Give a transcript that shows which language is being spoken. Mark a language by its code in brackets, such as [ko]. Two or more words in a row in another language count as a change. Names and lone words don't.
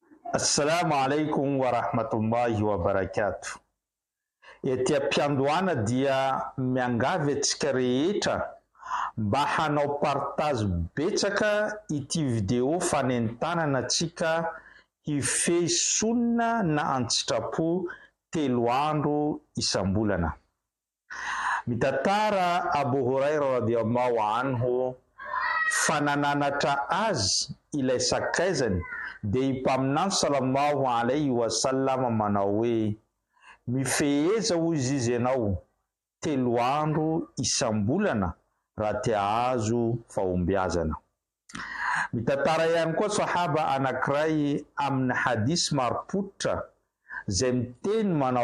[ar] Assalamu alaikum wa rahmatullahi wa barakatuh. [mg] Ety ampiandohana dia miangavy antsika rehetra mba hanao partage betsaka ity video fanentanana antsika hifehy sunna na antsitrapo 3 andro isam-bolana. Mitantara Abu Huraira [ar] radhiyallahu anhu [mg] fanananatra azy ilay sakaizany dia i mpaminany [ar] sallallahu alaihi wasallam [mg] manao hoe mifeheza hozy izy ianao 3 andro isam-bolana raha tia azo fahombiazana. Mitantara ihany koa sahaba anankiray amin'ny hadisy marim-pototra zay miteny manao